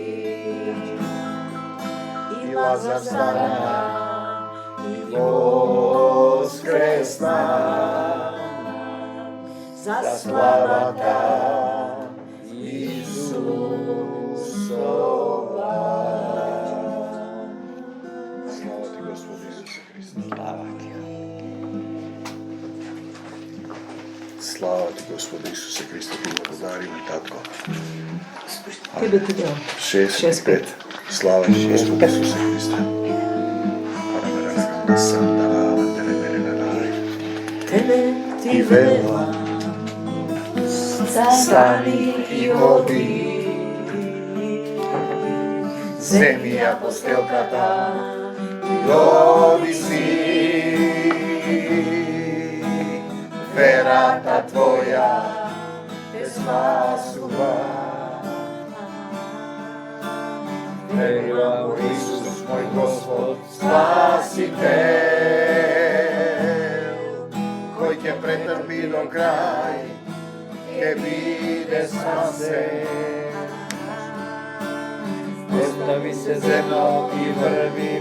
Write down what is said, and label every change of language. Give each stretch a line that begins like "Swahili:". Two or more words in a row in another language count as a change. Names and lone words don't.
Macedonian: И Лазар стана и воскресна, за славата Исусова. Слава ти, Господи Исусе Христе. Слава ти. Слава ти, Господи Исусе Христе, ти благодаримо, татко. Тебе ти велам. 65. Слава ти, Господи Исусе Христе. Тебе ти И велам, стани и оди. Земја постелката роди си. Верата твоја те спасува. Верувам во Исус мој Господ спасител, кој ќе претрпи до крај, ќе види спасе. Остави се земјо и врви